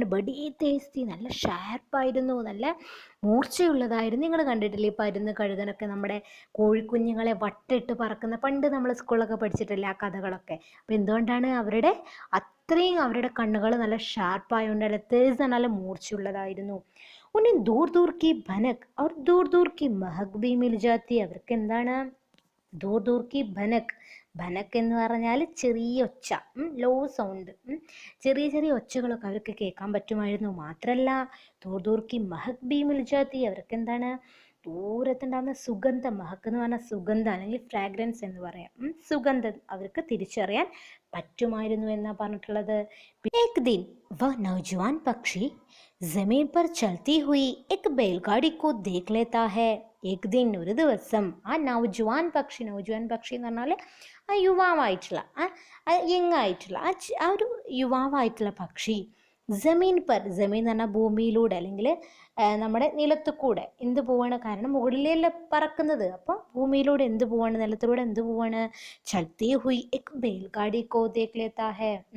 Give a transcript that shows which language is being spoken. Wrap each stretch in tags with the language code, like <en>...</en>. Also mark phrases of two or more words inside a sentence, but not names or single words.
<hi>बड़ी तेज़ थी,</hi> <ml>നല്ല ഷാർപ്പായിരുന്നു, നല്ല മൂർച്ചയുള്ളതായിരുന്നു. നിങ്ങൾ കണ്ടിട്ടില്ലേ പരുന്ന് കഴുകനൊക്കെ നമ്മുടെ കോഴിക്കുഞ്ഞുങ്ങളെ വട്ടിട്ട് പറക്കുന്ന? പണ്ട് നമ്മൾ സ്കൂളിലൊക്കെ പഠിച്ചിട്ടില്ലേ ആ കഥകളൊക്കെ? അപ്പോൾ എന്തുകൊണ്ടാണ്? അവരുടെ അത്രയും അവരുടെ കണ്ണുകൾ നല്ല ഷാർപ്പായതുകൊണ്ട് നല്ല തേസ് നല്ല മൂർച്ചയുള്ളതായിരുന്നു.</ml> <hi>उन्हें दूर दूर की भनक और दूर दूर की महक भी मिल जाती.</hi> <ml>അവർക്ക് എന്താണ്</ml> <hi>दूर दूर की भनक.</hi> <ml>ഭനക് എന്ന് പറഞ്ഞാൽ ചെറിയ ഒച്ച,</ml> <en>low sound,</en> <ml>ചെറിയ ചെറിയ ഒച്ചകളൊക്കെ അവർക്ക് കേൾക്കാൻ പറ്റുമായിരുന്നു. മാത്രമല്ല</ml> <hi>दूर दूर की महक भी मिल जाती.</hi> <ml>അവർക്ക് എന്താണ് ദൂരത്തുണ്ടാകുന്ന സുഗന്ധം, മഹക്ക് എന്ന് പറഞ്ഞാൽ സുഗന്ധം അല്ലെങ്കിൽ ഫ്രാഗ്രൻസ് എന്ന് പറയാം, സുഗന്ധം അവർക്ക് തിരിച്ചറിയാൻ പറ്റുമായിരുന്നു എന്നാണ് പറഞ്ഞിട്ടുള്ളത്.</ml> <hi>एक दिन वह नौजवान पक्षी जमीन पर चलती हुई एक बैलगाड़ी को देख लेता है. एक दिन</hi> <ml>ഒരു ദിവസം ആ നൗജവാൻ പക്ഷി, നൗജവാൻ പക്ഷി എന്ന് പറഞ്ഞാൽ ആ യുവാവായിട്ടുള്ള യങ്ങായിട്ടുള്ള ആ ഒരു യുവാവായിട്ടുള്ള പക്ഷി</ml> <hi>ज़मीन पर,</hi> <ml>ജമീൻ എന്ന് പറഞ്ഞാൽ ഭൂമിയിലൂടെ അല്ലെങ്കിൽ നമ്മുടെ നിലത്തു കൂടെ എന്ത് പോവാണ്, കാരണം മുകളിലല്ല പറക്കുന്നത്, അപ്പോൾ ഭൂമിയിലൂടെ എന്ത് പോവാണ്, നിലത്തിലൂടെ എന്ത് പോവാണ്,</ml> <hi>चलती हुई एक बैलगाड़ी को देख लेता है.</hi>